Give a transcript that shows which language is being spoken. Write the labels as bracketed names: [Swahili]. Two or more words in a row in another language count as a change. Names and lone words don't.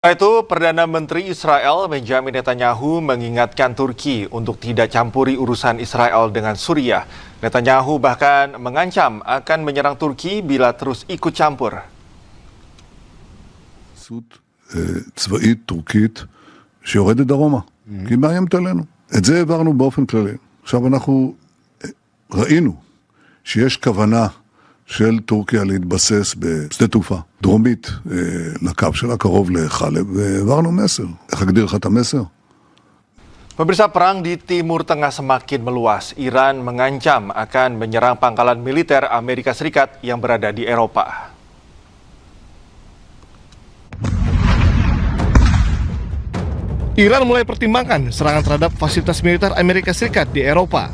[Indonesian] Setelah itu, Perdana Menteri Israel Benjamin Netanyahu mengingatkan Turki untuk tidak campuri urusan Israel dengan Suriah. Netanyahu bahkan mengancam akan menyerang Turki bila terus ikut campur. [Hebrew] צבאית טורקית שיורדת דרומה, כי היא מאיימת עלינו. את זה העברנו באופן כללי. עכשיו אנחנו ראינו שיש כוונה של טורקיה להתבסס בשדה תעופה דרומית לקו שלה, קרוב לחלב, והעברנו מסר. איך אגדיר לך את המסר? [Indonesian] Pemirsa, perang di Timur Tengah semakin meluas. Iran mengancam akan menyerang pangkalan militer Amerika Serikat yang berada di Eropa. Iran mulai pertimbangkan serangan terhadap fasilitas militer Amerika Serikat di Eropa.